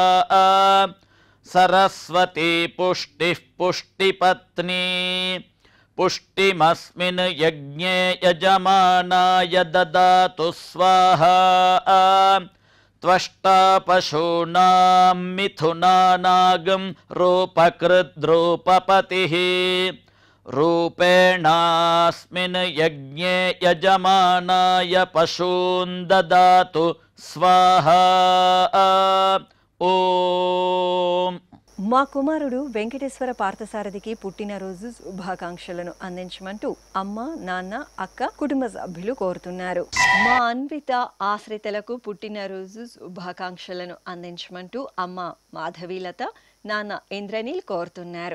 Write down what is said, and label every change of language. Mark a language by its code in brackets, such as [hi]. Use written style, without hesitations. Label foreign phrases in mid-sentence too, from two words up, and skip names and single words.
[sa] सरस्वती पुष्टिः पुष्टिपत्नी पुष्टिमस्मिन् यज्ञे यजमानाय ददातु स्वाहा त्वष्टा पशूनां मिथुनानागं रूपकृद्रूपपतिः रूपेणास्मिन् यज्ञे यजमानाय पशून् ददातु स्वाहा ఓం. [te] మా కుమారుడు వెంకటేశ్వర పార్థసారథికి పుట్టినరోజు శుభాకాంక్షలను అందించమంటూ అమ్మ, నాన్న, అక్క, కుటుంబ సభ్యులు కోరుతున్నారు. మా అన్విత ఆశ్రితలకు పుట్టినరోజు శుభాకాంక్షలను అందించమంటూ అమ్మ మాధవీలత, నాన్న ఇంద్రనీల్ కోరుతున్నారు.